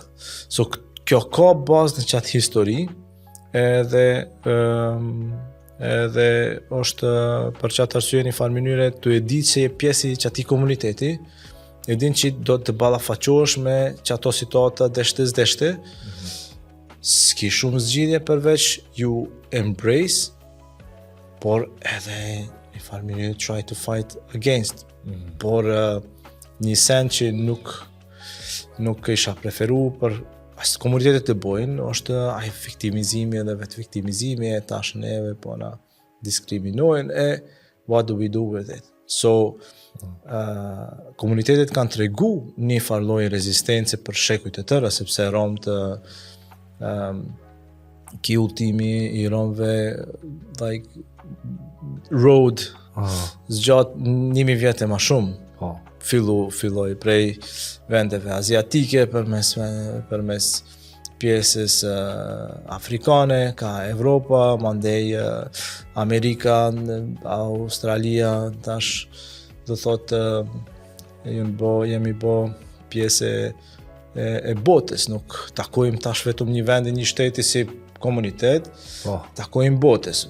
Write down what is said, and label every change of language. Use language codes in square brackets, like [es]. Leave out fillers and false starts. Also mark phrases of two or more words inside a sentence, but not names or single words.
[sq] So kjo ka bazë në qatë histori, edhe është për qatë arsye një farë mënyrë të e ditë që je pjesë i qati komuniteti, e din që do të ballafaqohesh me qato situata deshte, s'ki shumë zgjidhje përveç [en] you embrace, [sq] por edhe një farë mënyrë [en] try to fight against. [sq] Por një sen që nuk isha preferu për as komunitetet të bojnë, është ai viktimizimi dhe vetë viktimizimi, tash neve po na diskriminojnë, [en] what do we do with it? [sq] So, komunitetet kanë tregu një farë lloji rezistence për shekujt e tëra, sepse Romët ki udhtimi i Romëve [en] like road [sq] zgjat 1000 vjet e më shumë. Filloi prej vendeve aziatike përmes pjesës afrikane, ka Evropa, mandej Amerika, Australia, tash do thotë jemi pjesë e botës, nuk takojmë tash vetëm një vend e një shteti si komunitet, takojmë botës.